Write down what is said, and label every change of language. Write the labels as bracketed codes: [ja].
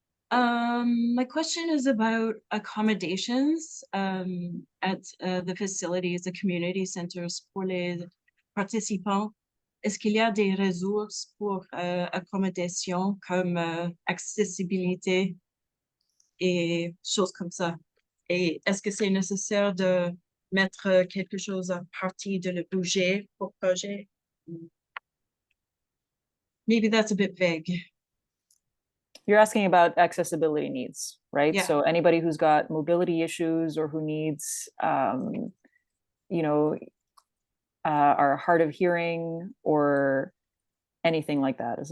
[en] My question is about accommodations at the facilities, the community centers [fr] pour les participants. Est-ce qu'il y a des ressources pour accommodation comme accessibilité et choses comme ça? Et est-ce que c'est nécessaire de mettre quelque chose en partie de le budget pour projet? [en] Maybe that's a bit vague. You're asking about accessibility needs, right? Yeah. So anybody who's got mobility issues or who needs, you know, are hard of hearing or anything like that.